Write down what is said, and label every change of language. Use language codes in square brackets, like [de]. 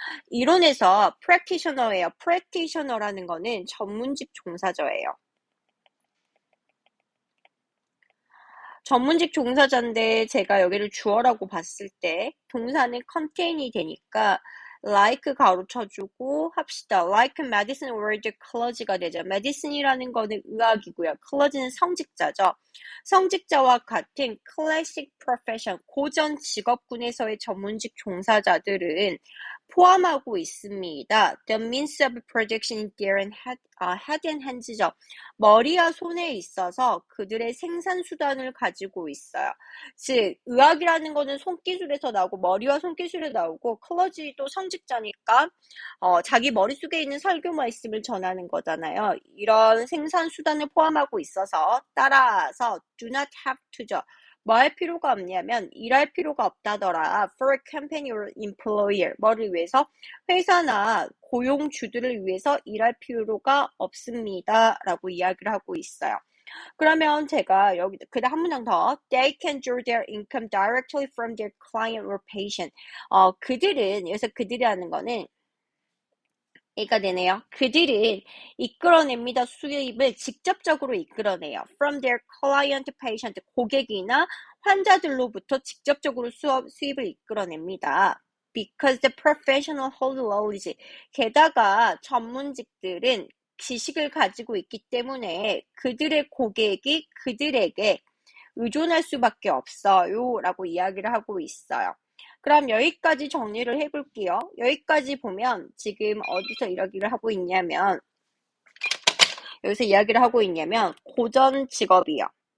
[ko] 이론에서 practitioner예요. practitioner라는 거는 전문직 종사자예요. 전문직 종사자인데 제가 여기를 주어라고 봤을 때 동사는 contain이 되니까 like 가로 쳐주고 합시다. [en] like medicine word clergy가 되죠. [ko] medicine이라는 거는 의학이고요. clergy는 성직자죠. 성직자와 같은 classic profession, 고전 직업군에서의 전문직 종사자들은 포함하고 있습니다. [en] The means of production in their head and hands죠. [ko] 머리와 손에 있어서 그들의 생산 수단을 가지고 있어요. 즉, 의학이라는 거는 손기술에서 나오고 머리와 손기술에 나오고 클러지도 성직자니까 자기 머릿속에 있는 설교만 있음을 전하는 거잖아요. 이런 생산 수단을 포함하고 있어서 따라서 do not have to죠. 뭐 할 필요가 없냐면 일할 필요가 없다더라. [en] For a company or employer. [ko] 뭐를 위해서? 회사나 고용주들을 위해서 일할 필요가 없습니다. 라고 이야기를 하고 있어요. 그러면 제가 여기 그다음 한 문장 더. [en] They can draw their income directly from their client or patient. [ko] 그들은 여기서 그들이라는 거는 얘가 되네요. 그들은 이끌어냅니다. 수입을 직접적으로 이끌어내요. [en] From their client patient, [ko] 고객이나 환자들로부터 직접적으로 수입을 이끌어냅니다. [en] Because the professional hold knowledge. [ko] 게다가 전문직들은 지식을 가지고 있기 때문에 그들의 고객이 그들에게 의존할 수밖에 없어요. 라고 이야기를 하고 있어요. 그럼 여기까지 정리를 해볼게요. 여기까지 보면 지금 어디서 이야기를 하고 있냐면 여기서 이야기를 하고 있냐면 고전 직업이요.